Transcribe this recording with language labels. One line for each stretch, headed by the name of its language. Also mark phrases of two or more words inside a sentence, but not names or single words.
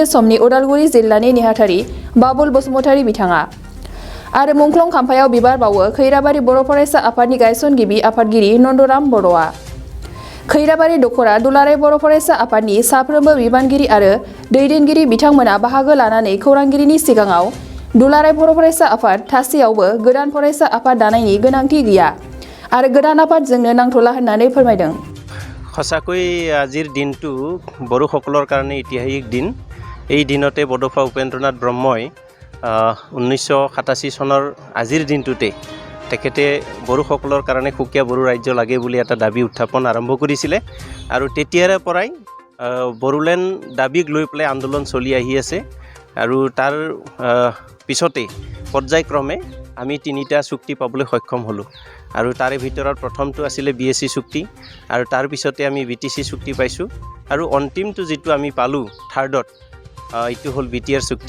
Bodo: समनि उदालगुरि जिल्लानि नेहाथारि बाबुल बसुमतारी बिथाङा आरो मुंख्लं खाम्फायाव बिबार बावो खैराबारि बर' फरायसा आफादनि गायसनगिरि आफादगिरि नन्दराम बर'आ खैराबारि दखरा दुलाराय बर' फरायसा आफादनि साफ्रोमबो बिबानगिरि आरो दैदेनगिरि बिथांमोना बाहागो लानानै खौरांगिरिनि सिगाङाव दुलाराय बर' फरायसा आफाद थासेयावबो गोदान फरायसा आफाद दानायनि गोनांथि गैया आरो गोदान आफाद जोंनो नांथला होननानै फोरमायदों।
Assamese: সঁচাকৈ আজিৰ দিনটো বড়োসকলৰ কাৰণে ঐতিহাসিক দিন। এই দিনতে বড'ফা উপেন্দ্ৰনাথ ব্ৰহ্মই 1987 চনৰ আজিৰ দিনটোতে তেখেতে বড়োসকলৰ কাৰণে সুকীয়া বড়ো ৰাজ্য লাগে বুলি এটা দাবী উত্থাপন আৰম্ভ কৰিছিলে আৰু তেতিয়াৰে পৰাই বড়োলেণ্ড দাবীক লৈ পেলাই আন্দোলন চলি আহি আছে আৰু তাৰ পিছতে পৰ্যায়ক্ৰমে আমি 3টা চুক্তি পাবলৈ সক্ষম হ'লোঁ আৰু তাৰে ভিতৰত প্ৰথমটো আছিলে BSc চুক্তি আৰু তাৰ পিছতে আমি BTC চুক্তি পাইছোঁ আৰু অন্তিমটো যেটো আমি পালোঁ থাৰ্ডত এইটো হ'ল BTR চুক্তি।